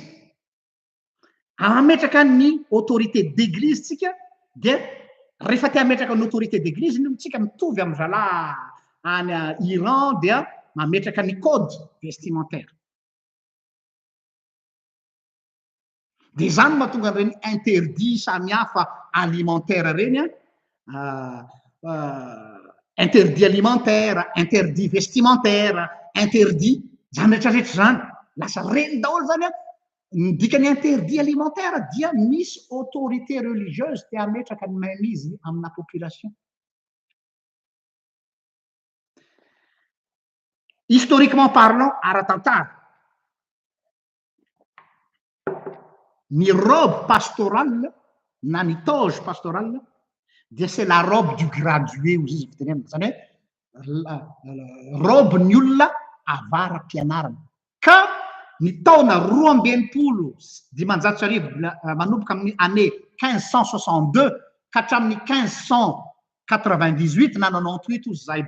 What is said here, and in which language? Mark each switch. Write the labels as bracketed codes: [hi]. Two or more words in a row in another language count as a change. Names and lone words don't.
[mg] Ametraka ny [fr] autorité d'église [mg] tsika dia rehefa te hametraka ny [fr] autorité d'église [mg] ny tsika mitovy amin'ny zala any Iran dia mametraka ny [fr] code vestimentaire. [mg] Dia zany mahatonga ireny interdit samihafa alimentaire reny [fr] interdit alimentaire, interdit vestimentaire, interdit [mg] zany rehetrarehetra zany. Lasa reny daholo zany ny dikany [fr] interdit alimentaire [mg] dia misy [fr] autorité religieuse [mg] te hametraka ny main'izy amina population. [fr] Historiquement parlant, [mg] ara-tantara, ny [fr] robe pastorale [mg] na ny [fr] toge pastorale [mg] dia [fr] c'est la robe du gradué [mg] ozy izy fitenenana. Zany hoe robe ny olona avaram-pianarana. Ka ny taona 1280 manomboka amin'ny année 1562 ka hatramin'ny 1598 na 98 ozy zahay